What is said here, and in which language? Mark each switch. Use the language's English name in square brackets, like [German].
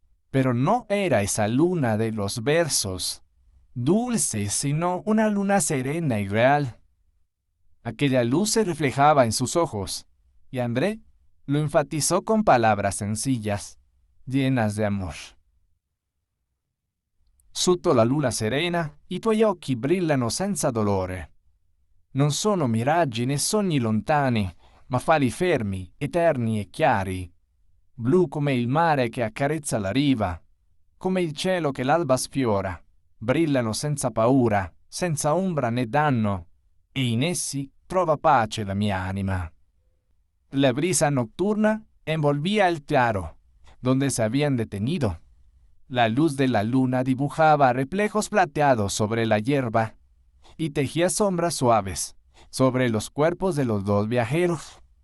[Spanish] Pero no era esa luna de los versos dulces, sino una luna serena y real. Aquella luz se reflejaba en sus ojos, y André lo enfatizó con palabras sencillas, llenas de amor. [Italian] Sotto la luna serena, i tuoi occhi brillano senza dolore. Non sono miraggi né sogni lontani, ma fari fermi, eterni e chiari, blu come il mare che accarezza la riva, come il cielo che l'alba sfiora, brillano senza paura, senza ombra né danno, e in essi trova pace la mia anima. [Spanish] La brisa nocturna envolvía el claro, donde se habían detenido. La luz de la luna dibujaba reflejos plateados sobre la hierba y tejía sombras suaves sobre los cuerpos de los dos viajeros.